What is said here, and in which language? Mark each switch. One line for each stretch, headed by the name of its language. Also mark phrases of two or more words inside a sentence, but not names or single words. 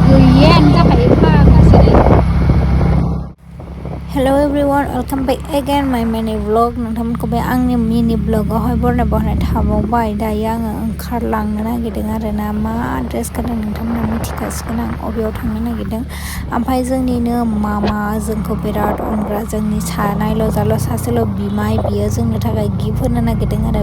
English: Hello everyone, welcome back again my mini vlog.
Bodo: नोंथांमोनखौ बे आंनि मिनि ब्लगावहाय बरायनाय थाबावबाय। दायो आङो ओंखारलांनो नागिरदों आरोना। मा ड्रेस गानदों नोंथांमोना मिथिखासिगोन आं अबेयाव थांनो नागिरदों। ओमफ्राय जोंनिनो मामा जोंखौ बिराद अनग्रा, जोंनि नायल' जाल' सासेल' बिमाय, बियो जोंनो थाखाय गिफ्ट होनो नागिरदों आरो।